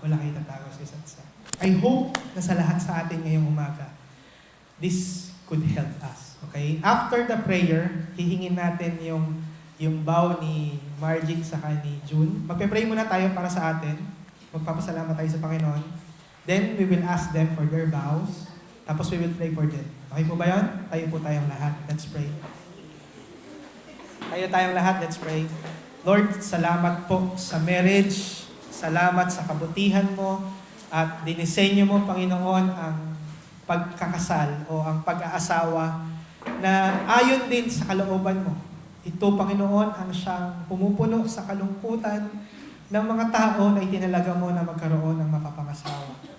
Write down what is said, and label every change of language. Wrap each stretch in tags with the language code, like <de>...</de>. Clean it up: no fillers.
<tl>Wala kayong itatago sa isa't isa. I hope na sa lahat sa atin ngayong umaga,</tl> <en>this could help us.</en> <tl>Okay? After the prayer, hihingin natin yung vow ni Margie saka ni June. Magpe-pray muna tayo para sa atin. Magpapasalamat tayo sa Panginoon.</tl> <en>Then, we will ask them for their vows. Tapos, we will pray for them.</en> <tl>Okay po ba yun? Tayo po tayong lahat.</tl> <en>Let's pray.</en> <tl>Tayo tayong lahat. Let's pray. Lord, salamat po sa marriage. Salamat sa kabutihan mo. At dinisenyo mo, Panginoon, ang pagkakasal o ang pag-aasawa na ayon din sa kalooban mo. Ito, Panginoon, ang siyang pumupuno sa kalungkutan ng mga tao na itinalaga mo na magkaroon ng mapapangasawa.</tl>